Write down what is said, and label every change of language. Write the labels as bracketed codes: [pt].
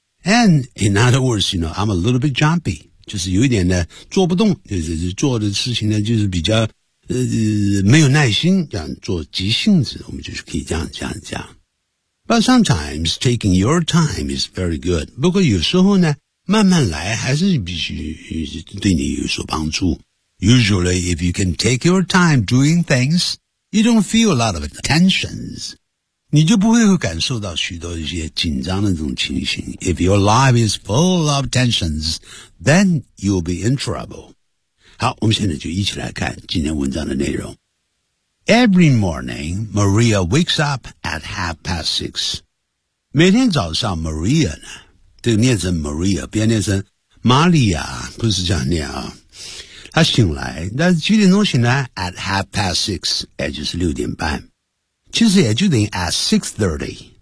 [en] And in other words, you know, I'm a little bit jumpy, [zh] 就是有一点呢做不动，就是做的事情呢就是比较没有耐心，这样做急性子，我们就是可以这样讲讲。 [en] But sometimes taking your time is very good. [zh] 不过有时候呢慢慢来还是必须对你有所帮助。 [en] Usually, if you can take your time doing things, you don't feel a lot of tensions. [zh] 你就不会感受到许多一些紧张的这种情形。 [en] If your life is full of tensions, then you'll be in trouble. [zh] 好，我们现在就一起来看今天文章的内容。 [en] Every morning, Maria wakes up at 6:30. [zh] 每天早上 ,Maria 呢，这个念成 Maria, 不要念成 Maria, 不是这样念啊。他醒来，那几点钟醒来 ？At 6:30， 也就是6:30，其实也就等于 at 6:30。